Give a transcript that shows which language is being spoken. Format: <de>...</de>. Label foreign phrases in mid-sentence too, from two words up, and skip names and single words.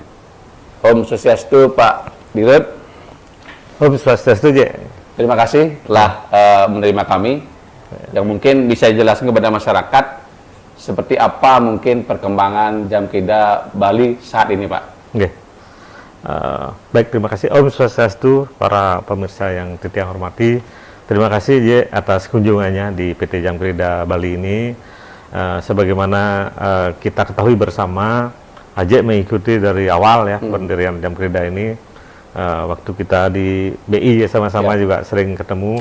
<ban>Om Swastiastu,</ban> <id>Pak Dirut.</id> <ban>Om Swastiastu,</ban> <id>Je. Terima kasih telah menerima kami, yang mungkin bisa dijelaskan kepada masyarakat seperti apa mungkin perkembangan Jam Kerida Bali saat ini, Pak. Oke. Baik, terima kasih</id> <ban>Om Swastiastu,</ban> <id>para pemirsa yang titiang hormati. Terima kasih, Je, atas kunjungannya di PT Jam Kerida Bali ini. Sebagaimana kita ketahui bersama, Ajek mengikuti dari awal ya pendirian Jam Kerida ini. Waktu kita di BI ya, sama-sama juga sering ketemu.</id>